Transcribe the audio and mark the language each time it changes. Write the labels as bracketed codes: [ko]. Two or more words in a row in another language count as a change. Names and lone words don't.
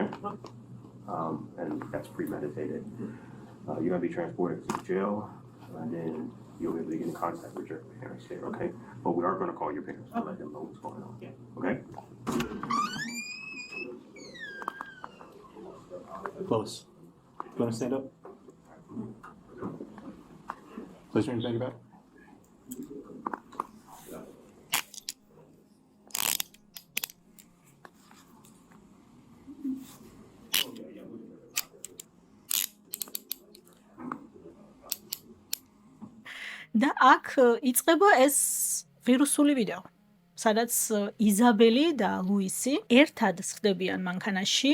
[en] And that's premeditated. You're going to be transported to the jail, and then you'll be able to get in contact with your parents there, okay? But we are going to call your parents to let them know what's going on. Okay? Lois, you want to stand up? Place your hands behind your back. [ka] და აქ იწყება ეს ვირუსული ვიდეო, სადაც იზაბელი და ლუისი ერთად ხდებიან მანქანაში.